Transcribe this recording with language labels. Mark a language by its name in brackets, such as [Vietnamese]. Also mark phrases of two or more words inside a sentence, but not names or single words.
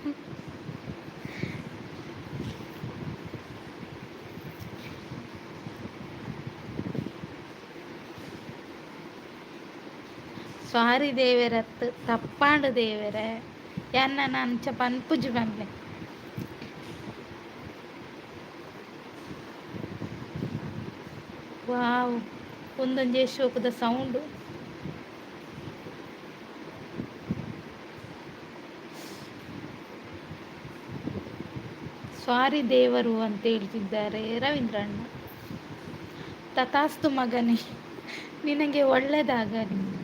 [Tulu] ಸ್ವಾರಿ ದೇವರತ್ತು ತಪ್ಪಾಂಡು ದೇವರೇ ಎನ್ನ ನಂಚ ಪನ್ಪುಜಿ ಪನ್ಲೆ [Kannada] ವಾವ್ ಒಂದೊಂದು ಶೋಕದ ಸೌಂಡು ಸ್ವಾರಿ ದೇವರು ಅಂತ ಹೇಳ್ತಿದ್ದಾರೆ ರವೀಂದ್ರಣ್ಣ. ತಥಾಸ್ತು ಮಗನೇ ನಿನಗೆ ಒಳ್ಳೆಯದಾಗಲಿ.